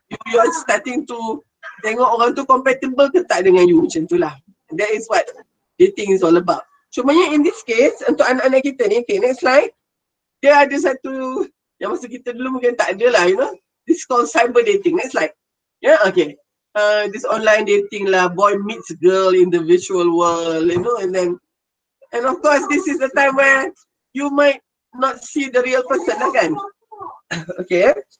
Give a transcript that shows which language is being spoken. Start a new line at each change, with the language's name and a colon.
English: You are starting to
Malay: tengok orang tu compatible ke tak dengan you, macam tu lah.
English: That is what dating is all about. Cumanya in this case,
Malay: untuk anak-anak kita ni,
English: okay, next slide.
Malay: Dia ada satu, yang masa kita dulu mungkin tak ada lah, you know.
English: This is called cyber dating. Next slide. Yeah, okay. This online dating lah, boy meets girl in the virtual world, you know, and of course this is the time where you might not see the real person lah kan. Okay.